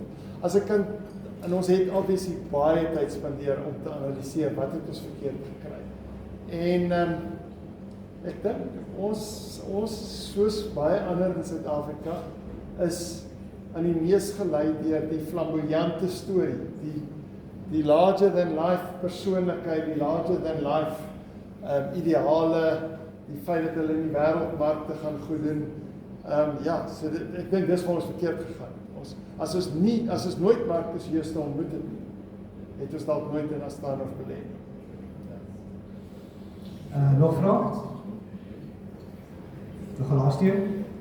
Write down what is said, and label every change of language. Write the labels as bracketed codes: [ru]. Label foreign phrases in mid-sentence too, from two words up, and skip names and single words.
[af] As ek kan, en ons het obviously baie tyd spandeer om te analiseer, wat het ons verkeerd gekry. En ek dink, ons soos baie ander in Suid-Afrika, is aan die mees gelei deur die flamboyante storie, die [en] larger than life [af] persoonlikheid, die [en] larger than life [af] ideale, die feit dat hulle in die wêreldmarkte gaan goed doen. Ja, so ek dink dis waar ons verkeerd gegaan. As ons nooit Marcus Jooste ontmoet het ons dalk nooit in Steinhoff belê nie. Nog vrae? Nog 'n laaste een?